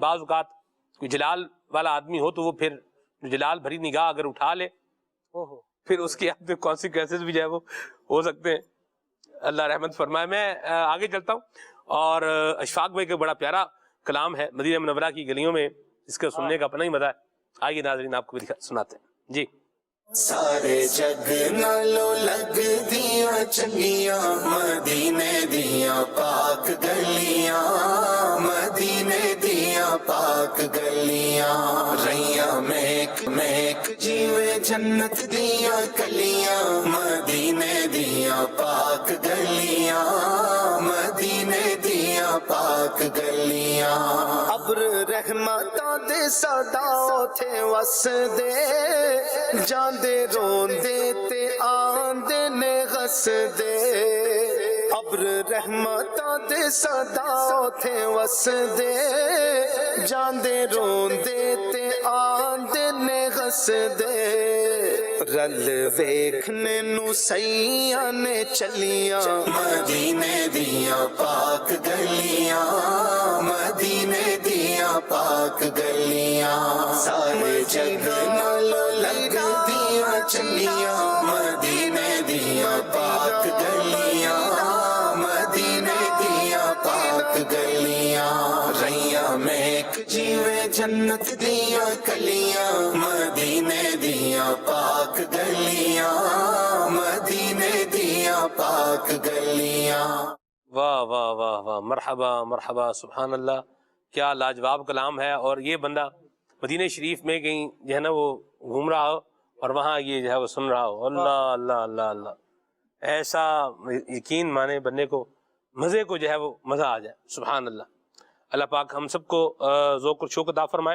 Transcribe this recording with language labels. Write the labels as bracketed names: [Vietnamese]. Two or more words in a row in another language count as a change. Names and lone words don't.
[Urdu] بعض اوقات کوئی جلال والا آدمی ہو تو وہ پھر جلال بھری نگاہ اگر اٹھا لے پھر اس کے آپ کانسیکوینسز بھی جو ہے وہ ہو سکتے ہیں. اللہ رحمت فرمائے. میں آگے چلتا ہوں، اور اشفاق بھائی کا بڑا پیارا کلام ہے مدینہ منورہ کی گلیوں میں، اس کا سننے کا اپنا ہی مزہ ہے. آئیے ناظرین آپ کو بھی سناتے ہیں. جی. [Punjabi] سارے جگ نالو لگ دیاں چنگیاں مدینے دیاں پاک گلیاں، مدینے دیاں پاک گلیاں، رہیاں مہک مہک جیویں جنت دیاں کلیاں، مدینے دیاں پاک گلیاں، مدینے دیاں پاک گلیاں. ابر رحمتاں دے صدا تھے وس دے، جاندے روندے تے آندے نے غس دے. ابر رحمتاں دے صدا تھے وس دے، جاندے روندے تے آندے نے غس دے. رل ویکھنے نو سیاں نے چلیاں، مدینے دیاں پاک گلیاں، مدینے دیاں پاک گلیاں. سارے جگ نالو لگ دیاں چلیاں مدینے دیاں پاک گلیاں، مدینے دیاں پاک گلیاں، رہیاں مہک جیویں جنت دیاں کلیاں، مدینے دیاں پاک گلیاں، مدینے دیاں پاک گلیاں. [Urdu] واہ واہ واہ واہ، [Arabic] مرحبا مرحبا، سبحان اللہ. [Urdu] کیا لاجواب کلام ہے. اور یہ بندہ مدینہ شریف میں کہیں جو ہے نا وہ گھوم رہا ہو اور وہاں یہ جو ہے وہ سن رہا ہو. اللہ اللہ اللہ اللہ، ایسا یقین مانے بننے کو، مزے کو جو ہے وہ مزہ آ جائے. [Arabic] سبحان اللہ. [Urdu] اللہ پاک ہم سب کو ذوق اور شوق عطا فرمائے.